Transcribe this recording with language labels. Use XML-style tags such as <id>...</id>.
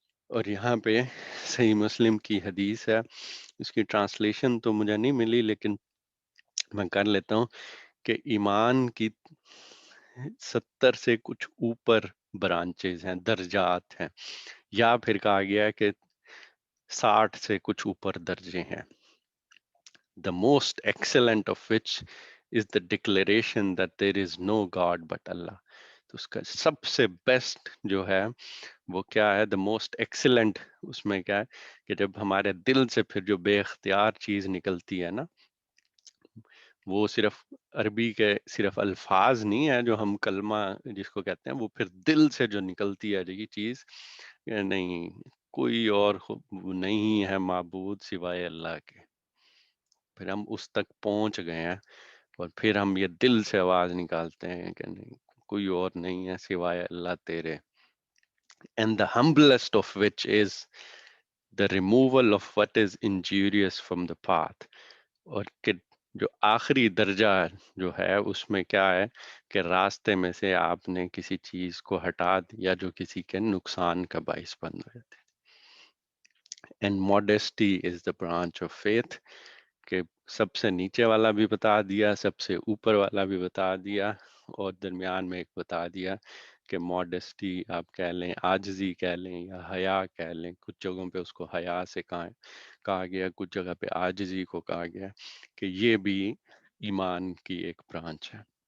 <ur>اور یہاں پہ صحیح مسلم کی حدیث ہے، اس کی ٹرانسلیشن تو مجھے نہیں ملی لیکن میں کر لیتا ہوں کہ ایمان کی 70 سے کچھ اوپر برانچز ہیں، درجات ہیں، یا پھر کہا گیا ہے کہ 60 سے کچھ اوپر درجے ہیں.</ur> <en>The most excellent of which is the declaration that there is no God but Allah.</en> <ur>تو اس کا سب سے بیسٹ جو ہے وہ کیا ہے؟</ur> <en>the most excellent</en> <ur>اس میں کیا ہے کہ جب ہمارے دل سے پھر جو بے اختیار چیز نکلتی ہے نا، وہ صرف عربی کے صرف الفاظ نہیں ہے جو ہم کلمہ جس کو کہتے ہیں، وہ پھر دل سے جو نکلتی ہے یہ چیز کہ نہیں کوئی اور نہیں ہے معبود سوائے اللہ کے. پھر ہم اس تک پہنچ گئے ہیں اور پھر ہم یہ دل سے آواز نکالتے ہیں کہ نہیں کوئی اور نہیں ہے سوائے اللہ تیرے.</ur> <en>And the humblest of which is the removal of what is injurious from the path.</en> <ur>اور کہ جو آخری درجہ جو ہے اس میں کیا ہے کہ راستے میں سے آپ نے کسی چیز کو ہٹا دیا جو کسی کے نقصان کا باعث بن رہے تھے.</ur> <en>And modesty is the branch of faith.</en> <ur>کہ سب سے نیچے والا بھی بتا دیا، سب سے اوپر والا بھی بتا دیا، اور درمیان میں ایک بتا دیا کہ ماڈسٹی آپ کہہ لیں، عاجزی کہہ لیں یا حیا کہہ لیں. کچھ جگہوں پہ اس کو حیا سے کہا گیا، کچھ جگہ پہ عاجزی کو کہا گیا کہ یہ بھی ایمان کی ایک برانچ ہے.</ur>